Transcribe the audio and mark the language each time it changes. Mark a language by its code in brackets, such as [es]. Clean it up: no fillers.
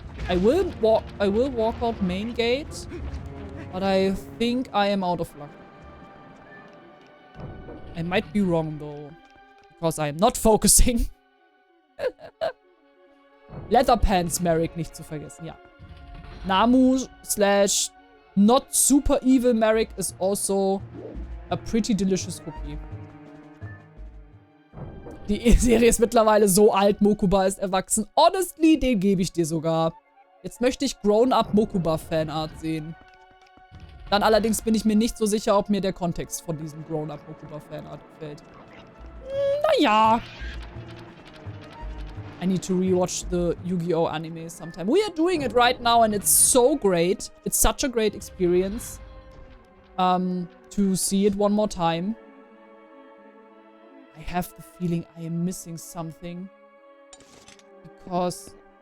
[en] I will walk out main gate. But I think I am out of luck. I might be wrong, though. Because I am not focusing. [de] Leatherpants Merrick nicht zu vergessen, ja. [en] Namu slash not super evil Merrick is also a pretty delicious cookie. [de] Die Serie ist mittlerweile so alt, Mokuba ist erwachsen. Honestly, den gebe ich dir sogar. Jetzt möchte ich Grown-Up Mokuba-Fanart sehen. Dann allerdings bin ich mir nicht so sicher, ob mir der Kontext von diesem Grown-Up Mokuba-Fanart gefällt. Naja. [en] I need to rewatch the Yu-Gi-Oh! Anime sometime. We are doing it right now and it's so great. It's such a great experience. To see it one more time. I have the feeling I am missing something. Because...